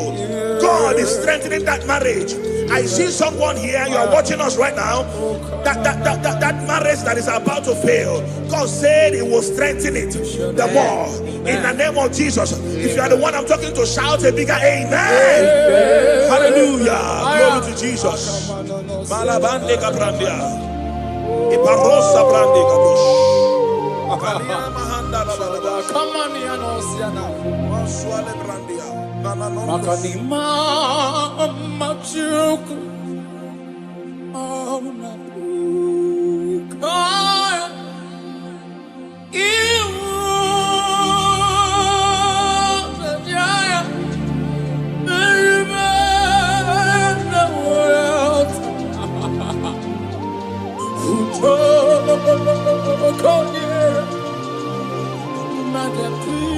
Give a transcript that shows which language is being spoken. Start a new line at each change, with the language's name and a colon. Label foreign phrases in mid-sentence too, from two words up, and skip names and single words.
English: God is strengthening that marriage. I see someone here, you are watching us right now, that marriage that is about to fail, God said He will strengthen it the more. In the name of Jesus. If you are the one I'm talking to, shout a bigger amen. Hallelujah. Glory to Jesus. Malabande kabrandia. Iparosa brande kabush. Come on, Yanosiana. Maswale brandia. Makanima machuku ona kaya iwu jaya meribana world uto konyera magapu.